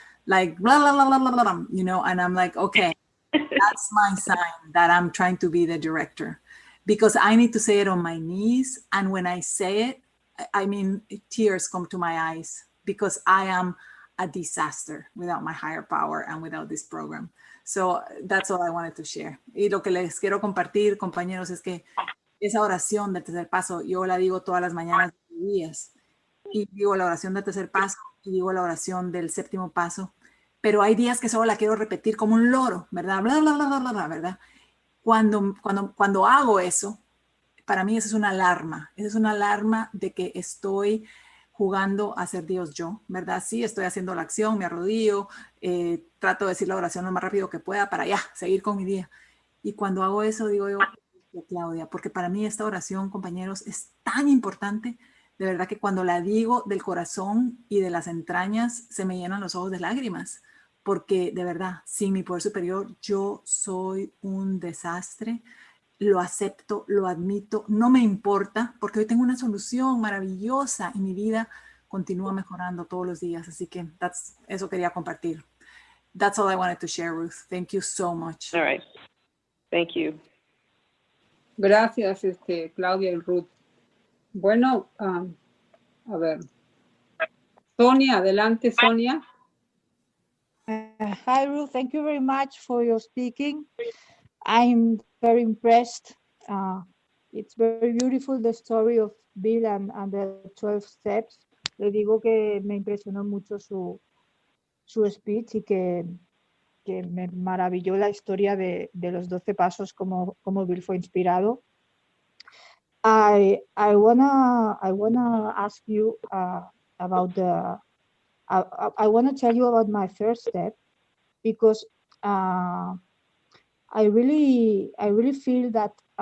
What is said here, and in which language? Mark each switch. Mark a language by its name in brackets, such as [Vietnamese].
[English] Like, blah, blah, blah, blah, blah, blah, you know, and I'm like, okay, that's my sign that I'm trying to be the director because I need to say it on my knees. And when I say it, I mean, tears come to my eyes because I am a disaster without my higher power and without this program. So that's all I wanted to share. [Spanish] Y lo que les quiero compartir, compañeros, es que esa oración del tercer paso, yo la digo todas las mañanas de mis días. Y digo la oración del tercer paso y digo la oración del 7º paso. Pero hay días que solo la quiero repetir como un loro, ¿verdad? Bla, bla, bla, bla, bla, bla, ¿verdad? Cuando hago eso, para mí eso es una alarma. Esa es una alarma de que estoy jugando a ser Dios yo, ¿verdad? Sí, estoy haciendo la acción, me arrodillo, trato de decir la oración lo más rápido que pueda para ya, seguir con mi día. Y cuando hago eso, digo yo, Claudia, porque para mí esta oración, compañeros, es tan importante, de verdad que cuando la digo del corazón y de las entrañas, se me llenan los ojos de lágrimas, porque de verdad, sin mi poder superior, yo soy un desastre. Lo acepto, lo admito, no me importa porque hoy tengo una solución maravillosa y mi vida continúa mejorando todos los días. Así que eso quería compartir. [English] that's all I wanted to share, Ruth. Thank you so much. All right. Thank you. [Spanish] Gracias, Claudia y Ruth. Bueno, a ver. Sonia, adelante, Sonia. [English] Hi, Ruth. Thank you very much for your speaking. I'm very impressed. It's very beautiful, the story of Bill and the 12 steps. [Spanish] Le digo que me impresionó mucho su speech y que me maravilló la historia de los 12 pasos, como Bill fue inspirado. [English] I wanna ask you about I wanna tell you about my first step, because I really feel that